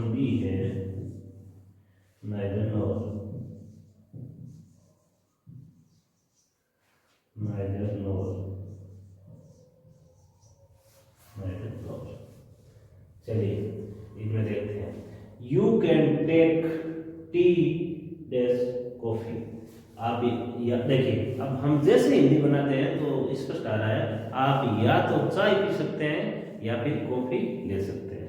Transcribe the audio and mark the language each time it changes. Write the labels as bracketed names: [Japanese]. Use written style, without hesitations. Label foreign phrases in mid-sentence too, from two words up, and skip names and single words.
[English] है neither nor, neither nor, neither nor। [Hindi] चलिए इसमें देखते हैं, [English] you can take tea dash coffee. [Hindi] आप देखिए, अब हम जैसे हिंदी बनाते हैं तो स्पष्ट आ रहा है, आप या तो चाय पी सकते हैं या फिर कॉफी ले सकते हैं।